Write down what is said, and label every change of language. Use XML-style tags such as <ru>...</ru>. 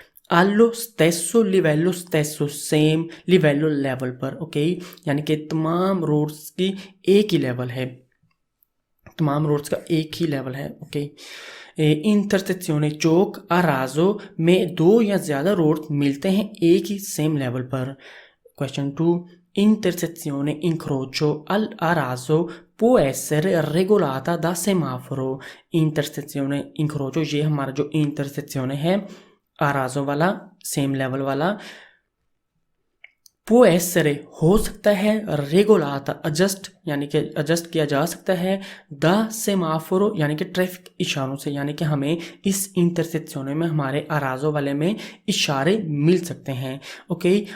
<it>allo stesso livello stesso</it> <hi>same livello level पर, okay, यानी कि तमाम रोड्स की एक ही लेवल है, तमाम रोड्स का एक ही लेवल है, ओके। इंटरसेक्शने चौक अराजो में दो या ज़्यादा रोड्स मिलते हैं एक ही सेम लेवल पर।</hi> <it>क्वेश्चन 2, intersezione incrocio a raso può essere regolata da semaforo। intersezione incrocio,</it> <hi>ये हमारा जो इंटरसेक्शने है</hi> <it>a raso</it> <hi>वाला, सेम लेवल वाला,</hi> <it>può essere</it> <hi>हो सकता है,</hi> <it>regolata</it> <hi>adjust यानी कि एडजस्ट किया जा सकता है, द सेमाफोरो यानी कि ट्रैफिक इशारों से, यानी कि हमें इस इंटरसेक्शनों में हमारे अराजो वाले में इशारे मिल सकते हैं, ओके।</hi>